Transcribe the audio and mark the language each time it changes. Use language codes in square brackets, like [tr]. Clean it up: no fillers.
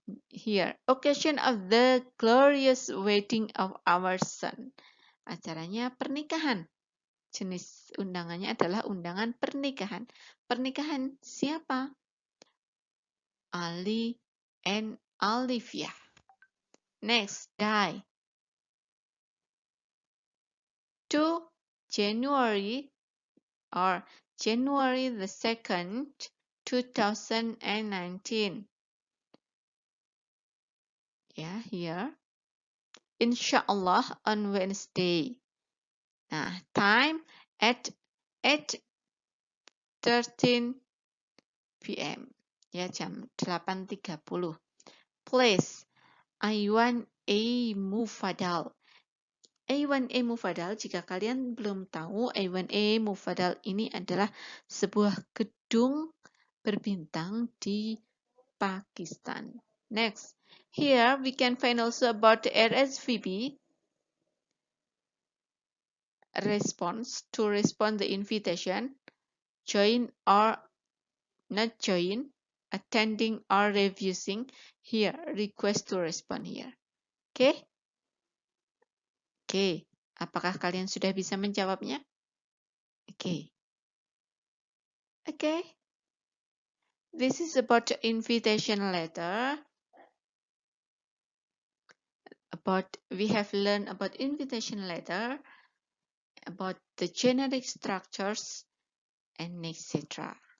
[en] Here, occasion of the glorious wedding of our son. [id] Acaranya pernikahan. Jenis undangannya adalah undangan pernikahan. Pernikahan siapa? Ali and Olivia. [en] Next, die. 2 January or January the 2nd, 2019. Yeah, here. Inshallah on Wednesday. Nah, time at 8:13 p.m. [id] Ya, jam 8.30. Place, A1A Mufadal. A1A Mufadal, jika kalian belum tahu, A1A Mufadal ini adalah sebuah gedung berbintang di Pakistan. [en] Next, here we can find also about the RSVP, response, to respond the invitation, join or not join, attending or refusing. Here, request to respond here. Oke? Oke. [id] Apakah kalian sudah bisa menjawabnya? Oke. Oke. [en] This is about the invitation letter. We have learned about invitation letter, about the generic structures, and etc.